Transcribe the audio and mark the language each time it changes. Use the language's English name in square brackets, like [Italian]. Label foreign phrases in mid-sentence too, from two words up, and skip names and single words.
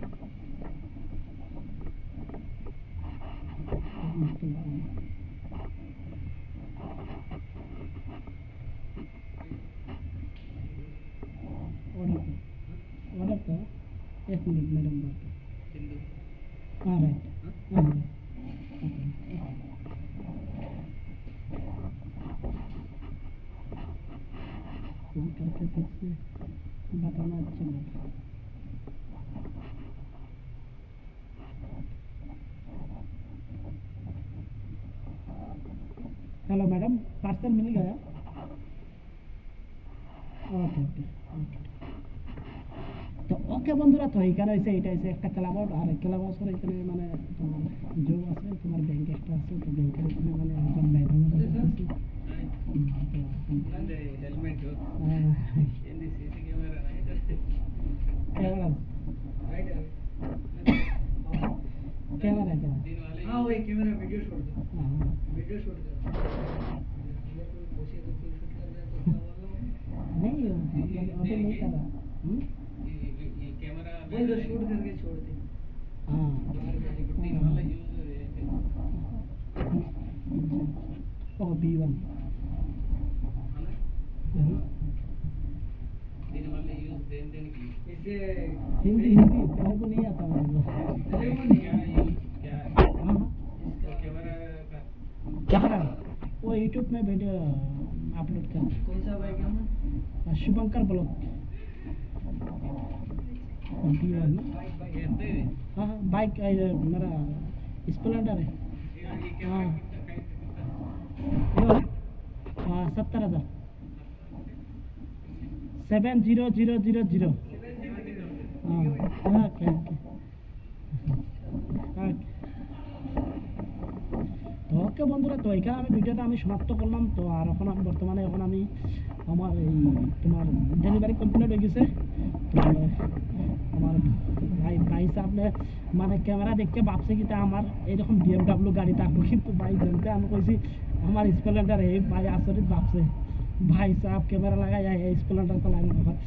[Hindi] ऑर्डर का 1 मिनट मैडम बात हाँ राइट हाँ फोन करके फिर से बताना अच्छा लगा। हेलो मैडम, पार्सल मिल गया? [English] okay okay okay [Bangla] তো ওকে বন্ধুরা, তো এইখানে হয়েছে এটা হচ্ছে একটা [English] club out, [Bangla] আর ক্লাব হাউসের এখানে মানে তোমার জব আছে, তোমার ব্যাংক একটা আছে, তো ব্যাংকের এখানে মানে একদম ম্যাডাম [Telugu] हेलमेट ఏంది [English] CC camera [Hindi] कैमरा कैमरा क्या हाँ वही कैमरा [English] video shoot [Hindi] दो, हाँ [English] video shoot [Hindi] दो नहीं मतलब अभी नहीं कर रहा ये कैमरा बोल दो शूट करके छोड़ दे। हाँ [Telugu] దీని వల్ల యూజ్ [Hindi] ओ B1 [Telugu] దీని వల్ల యూజ్ దేనికి [Hindi] इससे हिंदी हिंदी तेलुगु नहीं आता मेरे को तेलुगु नहीं क्या यूज क्या है हाँ इसका कैमरा का कैमरा वो यूट्यूब में वीडियो अपलोड कर कौन सा बाइक है ना? शुभंकर ब्लॉग B1 बाइक बाइक [Telugu] ఎంత ఇది [Hindi] हाँ हाँ बाइक मेरा स्प्लेंडर है [Telugu] ఈ కెమెరా [Hindi] हाँ कितना ये हाँ 70,000 70000 हाँ [English] okay okay [Bangla] তো ওকে বন্ধুরা, তো এখানে আমি ভিডিওটা আমি সমাপ্ত করলাম। তো আর এখন আমি বর্তমানে এখন আমি আমার এই তোমার [English] delivery complete [Bangla] হয়ে গেছে। তো আমার ভাই সাহেব মানে ক্যামেরা দেখে ভাবছে কি তা আমার এইরকম BMW গাড়ি থাকবো, কিন্তু ভাই জানতে আমি কইছি আমার স্প্লেন্ডার, এই ভাই আচরিত ভাবছে ভাই সাহেব ক্যামেরা লাগাই এই স্প্লেন্ডার চালাই মনে হয়।